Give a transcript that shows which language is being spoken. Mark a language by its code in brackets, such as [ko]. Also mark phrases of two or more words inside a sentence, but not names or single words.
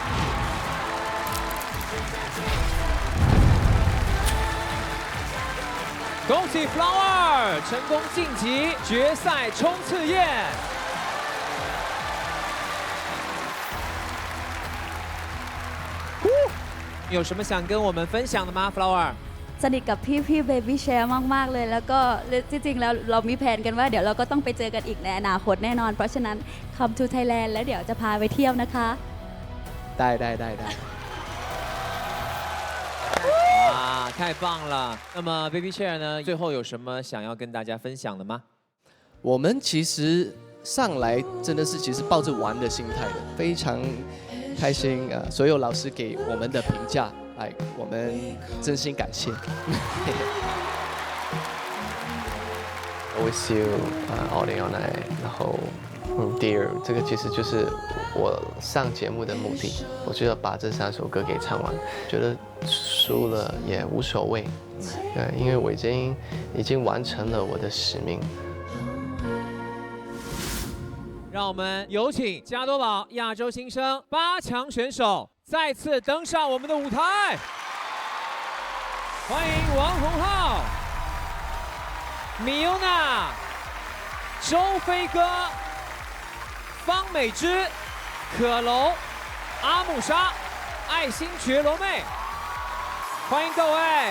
[zh] 恭喜 Flower 成功晋级决赛冲刺夜。有什么想跟我们分享的吗 ，Flower？ [th] สนิทกับพี่ Baby Chair มากๆเลยแล้วก็จริงๆแล้วเรามีแผนกันว่าเดี๋ยวเราก็ต้องไปเจอกันอีกในอนาคตแน่นอนเพราะฉะนั้น [en] Come to Thailand [th] แล้วเดี๋ยวจะพาไปเที่ยวนะคะ ได้ [zh] 啊，太棒了！那么 Baby Chair 呢？最后有什么想要跟大家分享的吗？我们其实上来真的是其实抱着玩的心态的，非常开心所有老师给我们的评价，我们真心感谢。 [en] I wish you all the honor， [zh] 然后Dear， 这个其实就是我上节目的目的，我就要把这3首歌给唱完，觉得输了也无所谓，对，因为我已经完成了我的使命。让我们有请加多宝亚洲新生8强选手再次登上我们的舞台，欢迎王洪浩、米欧娜、周飞哥、方美芝、可楼、阿姆莎、爱新觉罗妹，欢迎各位！